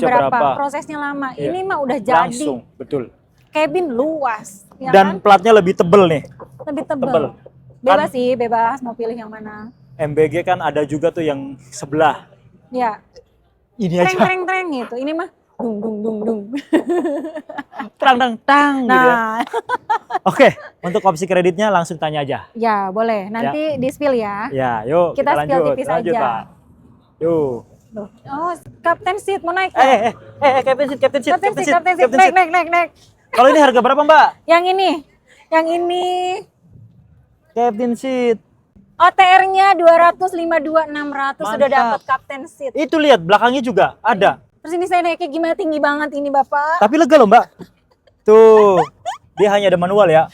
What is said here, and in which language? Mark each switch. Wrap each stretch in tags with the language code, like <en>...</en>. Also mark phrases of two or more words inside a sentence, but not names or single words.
<id>berapa? berapa? Prosesnya lama. Iya. Ini mah udah jadi. Langsung, betul. Cabin luas, ya Dan kan? platnya lebih tebel nih. Lebih tebel. tebel. Bebas sih, bebas mau pilih yang mana. MBG kan ada juga tuh yang sebelah. Ya, Ini treng aja. treng treng gitu. Ini mah dung dung dung dung. Tang gitu ya. Nah, Oke, untuk opsi kreditnya langsung tanya aja. ya boleh. Nanti di spill ya. Ya, yuk Kita spill lanjut. tipis Lanjut, aja. Pak. Yuk. Loh. Oh,</id> <en>Captain Seat</en> <id>mau naik. nggak?</id> <en>Captain seat. Captain Seat.</en> <id>Naik. Kalau ini harga berapa, Mbak? Yang ini</id> <en>Captain seat.</en> <id>OTR-nya 252.600 sudah Mantap. dapat</id> <en>Captain Seat.</en> <id>Itu lihat belakangnya juga ada. Terus ini saya naiknya gimana, tinggi banget ini Bapak. Tapi lega loh, Mbak. Tuh. Dia hanya ada manual ya.</id>